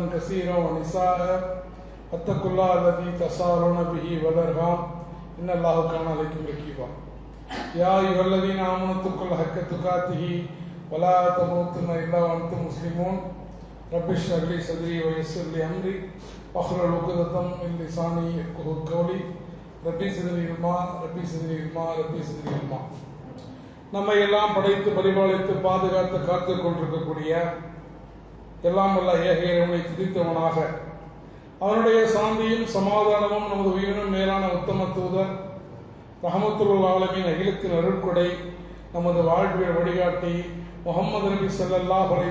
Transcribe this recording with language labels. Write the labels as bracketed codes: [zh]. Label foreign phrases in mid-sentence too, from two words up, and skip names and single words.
[ar] كثيرا ونساء واتقوا الله الذي تساءلون به والارحام ان الله كان عليكم رقيبا يا ايها الذين امنوا اتقوا الله حق تقاته ولا تموتن الا وانتم مسلمون رب اشرح لي صدري ويسر لي امري واحلل عقدة من لساني يفقهوا قولي ربي زدني علما ربي زدني علما ربي زدني علما. [ta] நம்மை எல்லாம் படைத்து பரிபாலித்து பாதுகாத்து காத்து கொண்டிருக்கக்கூடிய எல்லாம் வல்ல ஏக இறைவனை துதித்தவனாக அவனுடைய சாந்தியும் சமாதானமும் நமது உயிரினும் மேலான உத்தம தூதர் [ar] رحمة للعالمين [ta] அகிலத்தின் அருட்கொடை நமது வாழ்வியல் வழிகாட்டி முஹம்மது நபி [ar] صلى الله عليه